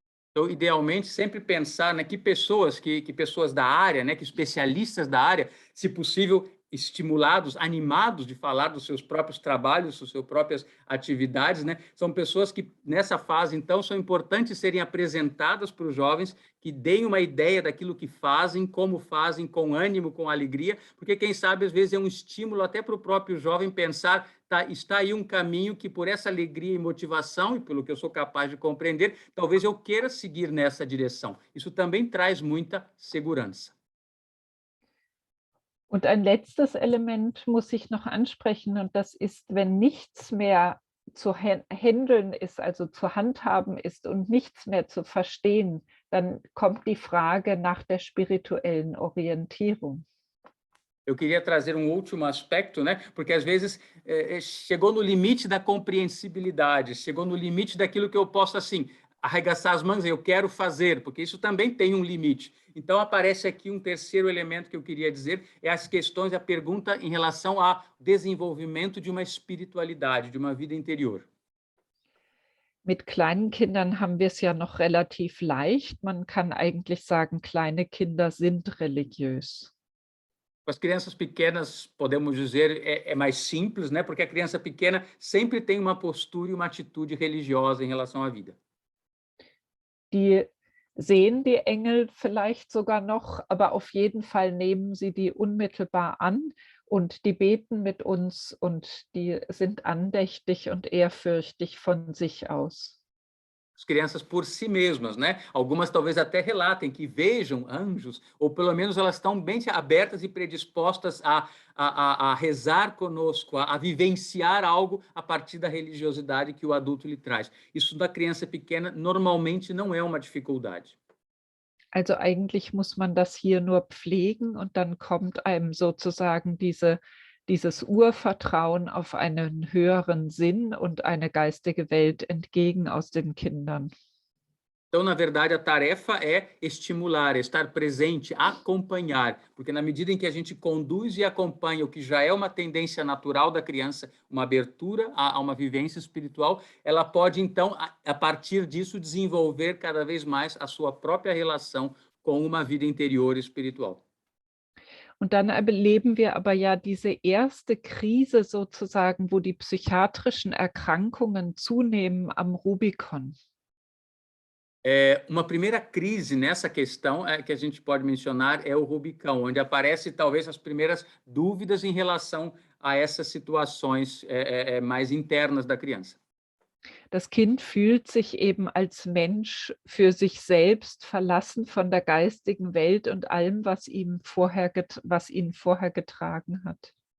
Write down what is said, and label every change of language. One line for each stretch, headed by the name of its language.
Portuguese: Então, idealmente, sempre pensar, né, que pessoas da área, né, que especialistas da área, se possível, estimulados, animados de falar dos seus próprios trabalhos, das suas próprias atividades, né, são pessoas que, nessa fase, então, são importantes serem apresentadas para os jovens, que deem uma ideia daquilo que fazem, como fazem, com ânimo, com alegria, porque, quem sabe, às vezes é um estímulo até para o próprio jovem pensar, está aí um caminho que, por essa alegria e motivação, e pelo que eu sou capaz de compreender, talvez eu queira seguir nessa direção. Isso também traz muita segurança.
German: Und ein letztes Element muss ich noch ansprechen, und das ist, wenn nichts mehr zu handeln ist, also zu handhaben ist und nichts mehr zu verstehen, dann kommt die Frage nach der spirituellen Orientierung.
Portuguese: Eu queria trazer um último aspecto, né? Porque às vezes chegou no limite da compreensibilidade, chegou no limite daquilo que eu posso, assim, arregaçar as mangas, eu quero fazer, porque isso também tem um limite. Então, aparece aqui um terceiro elemento que eu queria dizer, é as questões, a pergunta em relação ao desenvolvimento de uma espiritualidade, de uma vida interior.
German: Mit kleinen Kindern haben wir es ja noch relativ leicht. Man kann eigentlich sagen, kleine Kinder sind religiös.
Portuguese: Com as crianças pequenas, podemos dizer, é mais simples, né? Porque a criança pequena sempre tem uma postura e uma atitude religiosa em relação à vida.
German: Die sehen die Engel vielleicht sogar noch, aber auf jeden Fall nehmen sie die unmittelbar an und die beten mit uns und die sind andächtig und ehrfürchtig von sich aus.
Portuguese: As crianças por si mesmas, né? Algumas talvez até relatem que vejam anjos, ou pelo menos elas estão bem abertas e predispostas a rezar conosco, a vivenciar algo a partir da religiosidade que o adulto lhe traz. Isso da criança pequena normalmente não é uma dificuldade.
German: Also eigentlich muss man das hier nur pflegen und dann kommt einem sozusagen dieses Urvertrauen auf einen höheren Sinn und eine geistige Welt entgegen aus den Kindern.
Portuguese: Então, na verdade, a tarefa é estimular, é estar presente, acompanhar, porque na medida em que a gente conduz e acompanha o que já é uma tendência natural da criança, uma abertura a uma vivência espiritual, ela pode, então, a partir disso, desenvolver cada vez mais a sua própria relação com uma vida interior espiritual.
German: Und dann erleben wir aber ja diese erste Krise sozusagen, wo die psychiatrischen Erkrankungen zunehmen am Rubikon.
Portuguese: Uma primeira crise nessa questão que a gente pode mencionar é o Rubicão, onde aparecem talvez as primeiras dúvidas em relação a essas situações mais internas da criança.
German: Das Kind fühlt sich eben als Mensch für sich selbst verlassen von der geistigen Welt und allem, was ihn vorher getragen hat.